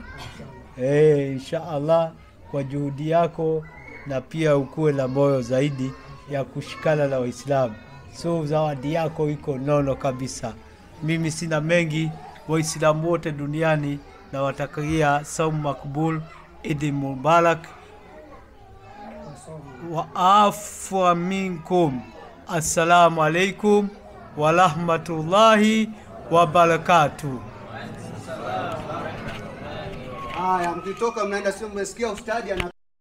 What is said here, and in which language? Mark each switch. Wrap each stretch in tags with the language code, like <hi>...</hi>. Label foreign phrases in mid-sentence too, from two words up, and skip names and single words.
<sw>Inshallah kwa juhudi yako, na pia ukuwe na moyo zaidi ya kushikana na Waislamu. So zawadi yako iko nono kabisa. Mimi sina mengi. Waislamu wote duniani na watakia saumu makbul,</sw> <ar>عيد مبارك وعفوا منكم. السلام عليكم ورحمة الله وبركاته.</ar> <sw>Haya, mkitoka mnaenda, sio mmesikia ustadi ana</sw>